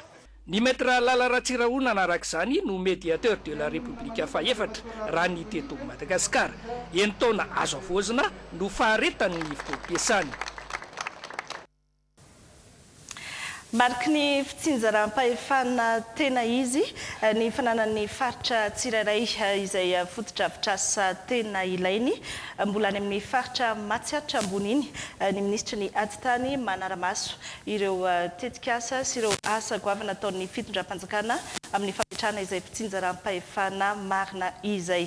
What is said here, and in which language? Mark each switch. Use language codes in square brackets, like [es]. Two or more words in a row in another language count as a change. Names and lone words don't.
[mg] Ny maître Lala Ratsirahonana arak'izany no [fr] médiateur de la République [mg] fahefatra raha ny teto Madagasikara eny taona azo avoazina no faharetany ny fotoam-piasany. Mariky ny fitsinjaram-pahefana tena izy ny fananan'ny faritra tsirairay izay fotodrafitrasa tena ilainy mbola any amin'ny faritra Matsiaritra ambony iny ny ministra ny aditany manaramaso ireo tetikasa sy ireo asa goavana ataon'ny fitondram-panjakana amin'ny fametrahana izay fitsinjaram-pahefana marina izay.